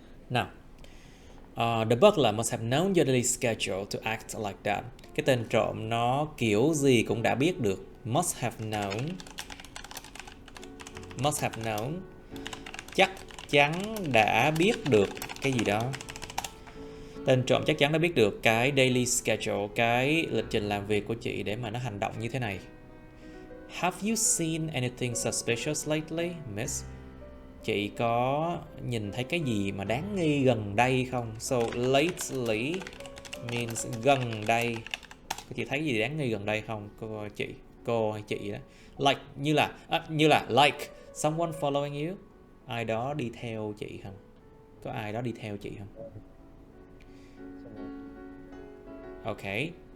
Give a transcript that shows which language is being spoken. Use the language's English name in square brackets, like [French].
[English] Now, the burglar must have known your daily schedule to act like that. [Vietnamese] Cái tên trộm nó kiểu gì cũng đã biết được. [English] Must have known. Must have known. [Vietnamese] Chắc chắn đã biết được cái gì đó. Tên trộm chắc chắn đã biết được cái daily schedule, cái lịch trình làm việc của chị để mà nó hành động như thế này. [English] Have you seen anything suspicious lately, Miss? [Vietnamese] Chị có nhìn thấy cái gì mà đáng nghi gần đây không? [English] So lately means gần đây. [Vietnamese] Chị thấy gì đáng nghi gần đây không? Cô hay chị đó. [English] Like [Vietnamese] như là [English] like someone following you. [Vietnamese] Ai đó đi theo chị không? Có ai đó đi theo chị không? Okay.